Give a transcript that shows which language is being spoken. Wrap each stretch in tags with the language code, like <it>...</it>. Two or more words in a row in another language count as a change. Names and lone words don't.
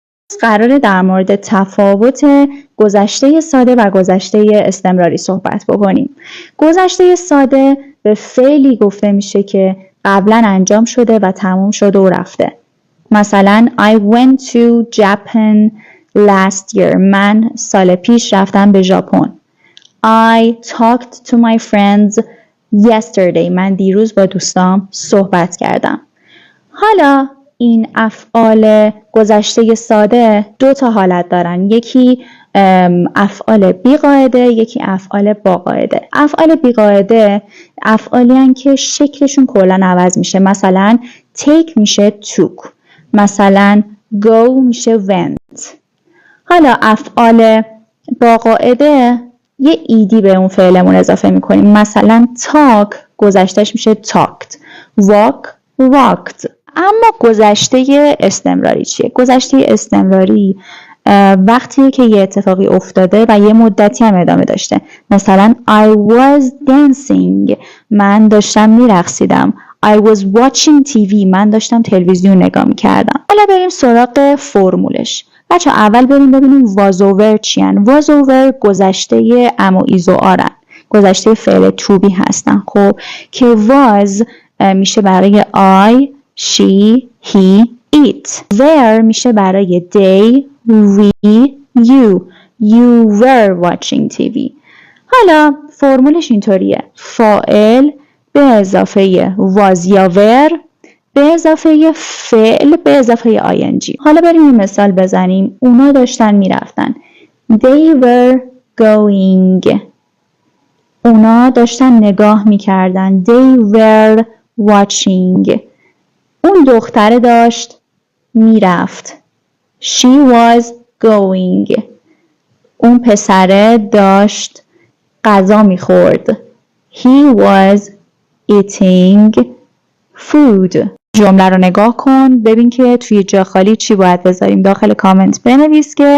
<fa>قراره در مورد تفاوت گذشته ساده و گذشته استمراری صحبت بکنیم. گذشته ساده به فعلی گفته میشه که قبلا انجام شده و تموم شده و رفته.</fa> <en>مثلا I went to Japan last year.</en> <fa>من سال پیش رفتم به ژاپن.</fa> <en>I talked to my friends yesterday.</en> <fa>من دیروز با دوستام صحبت کردم. حالا این افعال گذشته ساده 2 تا حالت دارن. یکی افعال بی‌قاعده، یکی افعال با قاعده. افعال بی‌قاعده افعالی هستند که شکلشون کلا عوض میشه. مثلا take میشه took، مثلا go میشه went. حالا افعال با قاعده یه ایدی به اون فعلمون اضافه میکنیم. مثلا talk گذشتهش میشه talked،</fa> <en>walk walked.</en> <fa>اما گذشته استمراری چیه؟ گذشته استمراری وقتیه که یه اتفاقی افتاده و یه مدتی هم ادامه داشته.</fa> <en>مثلا I was dancing.</en> <fa>من داشتم میرقصیدم.</fa> <en>I was watching TV.</en> <fa>من داشتم تلویزیون نگاه میکردم. حالا بریم سراغ فرمولش. بچه اول بریم ببینیم</fa> <en>was over</en> <fa>چیان.</fa> <en>was over</en> <fa>گذشته ام و ایز و آرن. گذشته فعل</fa> <en>to be</en> <fa>هستن. خب که was میشه برای</fa> <en>I، she، he، it.</en> <fa>were میشه برای</fa> <en>they، we، you. You were watching TV.</en> <fa>حالا فرمولش اینطوریه. فاعل به اضافه was یا were به اضافه فعل به اضافه ing. حالا بریم یه مثال بزنیم. اونا داشتن میرفتن.</fa> <en>They were going.</en> <fa>اونا داشتن نگاه میکردن.</fa> <en>They were watching.</en> <fa>اون دختره داشت میرفت.</fa> <en>She was going.</en> <fa>اون پسره داشت غذا میخورد.</fa> <en>He was eating food.</en> <fa>جمله رو نگاه کن ببین که توی جا خالی چی باید بذاریم. داخل کامنت بنویس که</fa>